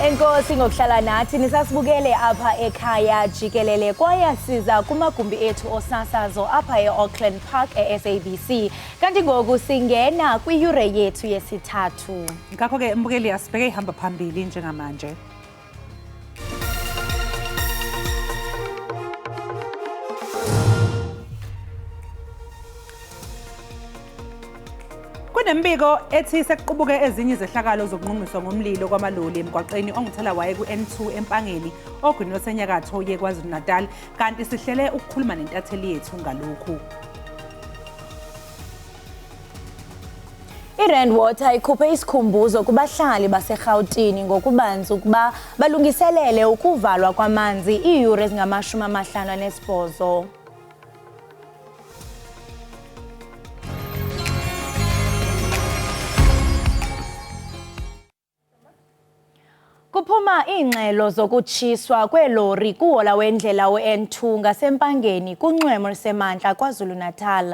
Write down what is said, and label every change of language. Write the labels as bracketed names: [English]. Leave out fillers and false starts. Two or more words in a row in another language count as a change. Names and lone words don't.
[Xhosa] Enkosi ngokuhlala nathi nisasibukele apha ekhaya Jikelele kwaye siza kumagumbi ethu osasazo apha eAuckland Park SABC. Kanti ngoku singena kwiyure yethu yesithathu. [Zulu] Ngakho ke mbukeli asibheke ihamba phambili njengamanje. Kunembiko ethi sekuqubuke ezinye izehlakalo zokunqunyiswa ngomlilo kwamaloli emgwaqeni ongithela waye ku-N2 empangeni ogwini lwasenyakatho yeKwaZulu-Natal kanti sihlele ukukhuluma nentatheli yethu ngalokhu. [Xhosa] iRand Water ikhuphe isikhumbuzo kubahlali baseGauteng ngokubanzi ukuba balungiselele ukuvalwa kwamanzi iiyure ezingama-58. Kuphuma iingxelo zokutshiswa kweelori kuhola wendlela we-N2 ngasempangeni kunxwemo lusemantla KwaZulu-Natal.